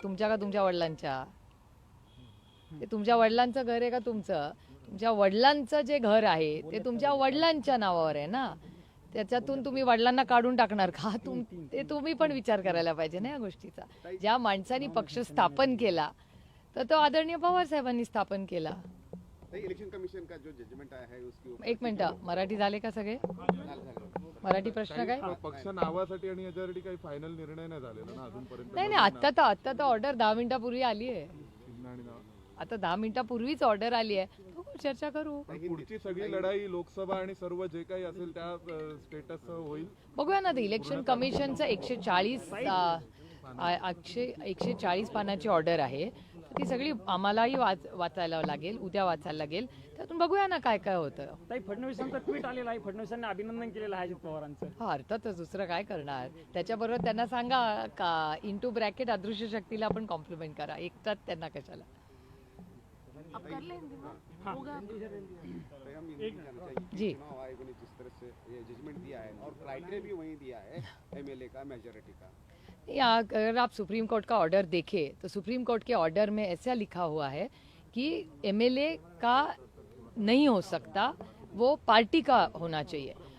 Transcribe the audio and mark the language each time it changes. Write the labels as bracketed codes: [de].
[mr] तुमच्या का तुमच्या वडिलांच्या? ते तुमच्या वडिलांचं घर आहे का तुमचं? तुमच्या वडिलांचं जे घर आहे ते तुमच्या वडिलांच्या नावावर आहे ना. त्याच्यातून तुम्ही वडिलांना काढून टाकणार का? ते तुम्ही पण विचार करायला पाहिजे ना या गोष्टीचा. ज्या माणसाने पक्ष स्थापन केला तर तो आदरणीय पवार साहेबांनी स्थापन केला. [hi] इलेक्शन कमिशन का जो जजमेंट आया है उसकी ऊपर [mr] एक मिनिट, मराठी झाले का सगळे? मराठी प्रश्न काय? पक्ष नावासाठी आणि याच्यासाठी काही फायनल निर्णय नाही झालेला ना अजूनपर्यंत? नाही, आता तर ऑर्डर 10 मिनिटापूर्वी आली आहे. आता 10 मिनिटापूर्वीच ऑर्डर आली आहे, चर्चा करू. पुढची सगळी लढाई लोकसभा आणि सर्व जे काही असेल त्या स्टेटस होईल. बघूया ना, इलेक्शन कमिशनचं 140 पानाची ऑर्डर आहे. ती सगळी आम्हालाही वाचायला लागेल, उद्या वाचायला लागेल. त्यातून बघूया ना काय काय होतं. ताई, फडणवीसांचं ट्विट आलेलं आहे, फडणवीसांनी अभिनंदन केलेलं आहे अजित पवारांचं. हा, अर्थातच दुसरं काय करणार. त्याच्याबरोबर त्यांना सांगा का इंटू ब्रॅकेट अदृश्य शक्तीला आपण कॉम्प्लिमेंट करा, एकटाच त्यांना कशाला. जी, [hi] चुनाव आयोग ने जिस तरह से ये जजमेंट दिया है और क्राइटेरिया भी वही दिया है एमएलए का, मेजोरिटी का. अगर आप सुप्रीम कोर्ट का ऑर्डर देखें तो सुप्रीम कोर्ट के ऑर्डर में ऐसा लिखा हुआ है कि एमएलए का नहीं हो सकता, वो पार्टी का होना चाहिए.